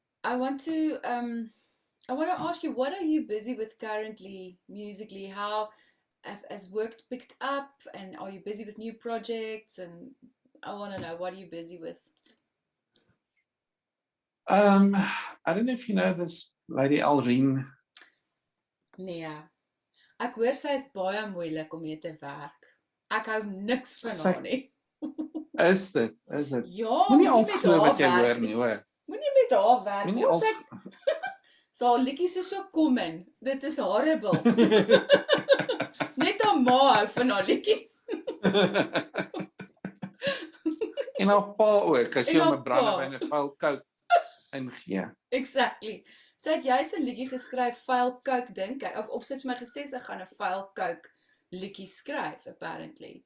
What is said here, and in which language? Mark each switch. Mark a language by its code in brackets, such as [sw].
[en] I want to ask you, what are you busy with currently musically? How has work picked up, and are you busy with new projects? And I want to know, what are you busy with? I don't know if you know this lady Alreen. [af] Nee, ek hoor sy is baie moeilik om mee te werk. Ek hou niks van haar nie. Is dit? Ja, moenie als glo wat jy hoor nie, hoor. Moenie met haar werk. Moenie als... So haar liedjies is so common. Dit is horrible. Net haar ma hou van haar liedjies. En haar pa ook, as jy hom 'n brandewyn en 'n vuil coke ingee. [en] Exactly. [af] Sy het juist 'n liedjie geskryf, vuil coke, dink ek, of sy het my gesê sy gaan 'n vuil coke liedjie skryf, apparently.